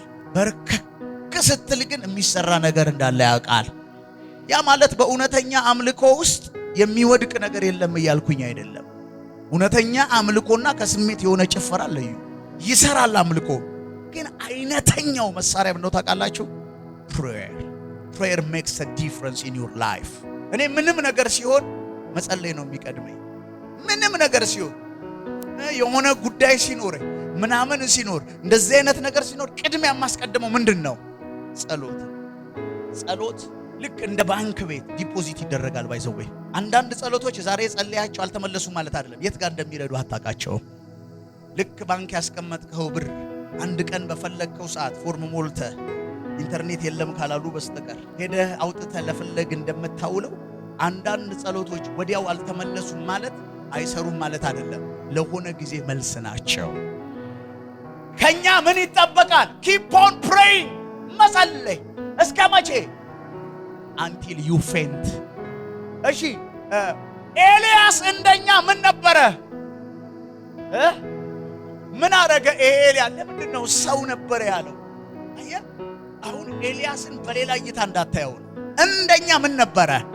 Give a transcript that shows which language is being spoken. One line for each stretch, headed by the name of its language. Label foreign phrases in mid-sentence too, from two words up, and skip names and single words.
Amharic: በርከክ ስትል ግን የሚሰራ ነገር እንዳለ ያውቃል። ያ ማለት በእውነተኛ አምልኮ ውስጥ የሚወድቅ ነገር የለም እያልኩኝ አይደለም። እውነተኛ አምልኮና ከስሜት የሆነ ጭፈራ ለዩ ይሰራል። አምልኮ ግን አይነተኛው መሳሪያ ምንድነው ታውቃላችሁ?
English: prayer makes a difference in your life።
Amharic: እኔ ምንም ነገር ሲሆን መጸለይ ነው የሚቀድመኝ። ምንም ነገር ሲሆን የሆነ ጉዳይ ሲኖር ምናምን ሲኖር እንደዚህ አይነት ነገር ሲኖር ቅድሚያ የማስቀድመው ምንድነው? ጸሎት ልክ እንደ ባንክ ቤት ዲፖዚት ይደረጋል። ባይዘው አንዳንድ ጸሎቶች ዛሬ ጸልያቸው አልተመለሱም ማለት አይደለም። የት ጋር እንደሚረዱ አታውቃቸውም። ልክ ባንክ ያስቀመጥከው ብር አንድ ቀን በፈለግከው ሰዓት ፎርም ሞልተ ኢንተርኔት የለም ካላሉ በስተቀር ሄደህ አውጥተህ ለፈለግ እንደምታውለው አንዳንድ ጸሎቶች ወዲያው አልተመለሱም ማለት አይሰሩም ማለት አይደለም። ለሆነ ጊዜ መልስ ናቸው። ከኛ ምን ይጠበቃል?
English: keep on praying፣
Amharic: መጸለይ እስከ መቼ?
English: until you faint።
Amharic: እሺ ኤልያስ እንደኛ ምን ነበረ? ምን አረገ? ኤልያስ ለምንድነው ሰው ነበረ ያለው? አየህ አሁን ኤልያስን በሌላ እይታ እንዳታየው። እንደኛ ምን ነበረ?